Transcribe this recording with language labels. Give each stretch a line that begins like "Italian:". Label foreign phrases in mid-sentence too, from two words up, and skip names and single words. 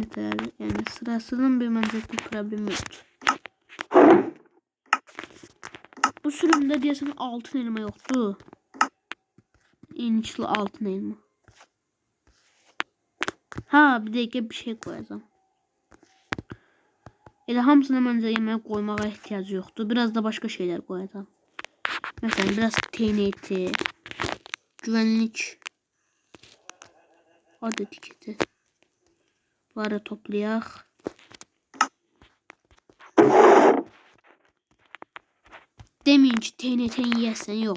Turkish: Yani sırasının bir bence bir problemi yoktu. Bu sürümde diyorsan altın elma yoktu. İnçli altın elma. Ha bir dakika bir şey koyacağım.
Azerbaijani: Elə hamısına məncə yemək koymağa
Turkish: ihtiyacı yoktu. Biraz da başka şeyler koyacağım. Mesela biraz TNT, güvenlik, ad etiketi.
Azerbaijani: Bunları toplayaq. Demeyin ki TNT'ni yiyəsən yox.